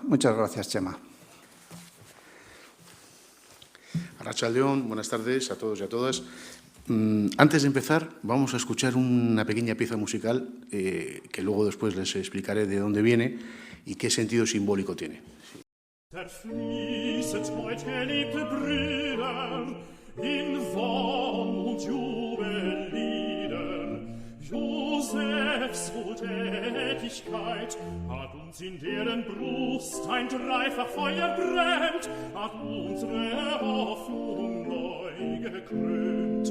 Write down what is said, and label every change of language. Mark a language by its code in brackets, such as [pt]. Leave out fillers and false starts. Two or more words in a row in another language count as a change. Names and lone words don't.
[es] Muchas gracias, Txema. [eu] Arratsaldeon, [es] buenas tardes a todos y a todas. Antes de empezar, vamos a escuchar una pequeña pieza musical que luego después les explicaré de dónde viene y qué sentido simbólico tiene. [de] Zerfließet heut, geliebte Brüder, in Wonn und Jubellieder. Josefs Wohltätigkeit hat uns in deren Brust ein dreifach Feuer brennt, hat unsere Hoffnung neu gekrönt.